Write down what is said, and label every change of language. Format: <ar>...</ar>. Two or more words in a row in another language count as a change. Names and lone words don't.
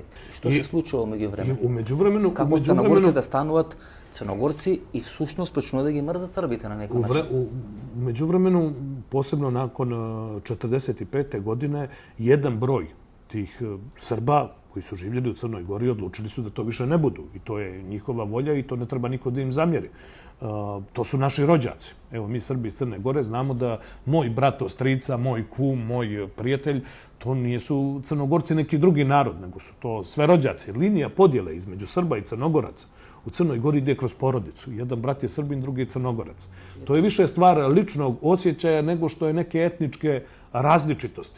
<mk>Што се случува меѓувреме? Како црногорци да стануваат црногорци и всушност почнува да ги мрзат србите на некој начин? Меѓувремено, посебно након 45.</mk> <sr>година, еден број тих Срба кои су живели у Црној Гори одлучили су да то више не буду. И то е njihova волја и то не треба никој да им замјери. To su naši rođaci. Evo, mi Srbi iz Crne Gore znamo da moj brat ostrica, moj kum, moj prijatelj, to nisu Crnogorci neki drugi narod, nego su to sve rođaci. Linija podjele između Srba i Crnogoraca u Crnoj Gori ide kroz porodicu. Jedan brat je Srbin, drugi je Crnogorac. To je više stvar ličnog osjećaja nego što je neke etničke različitosti.</sr>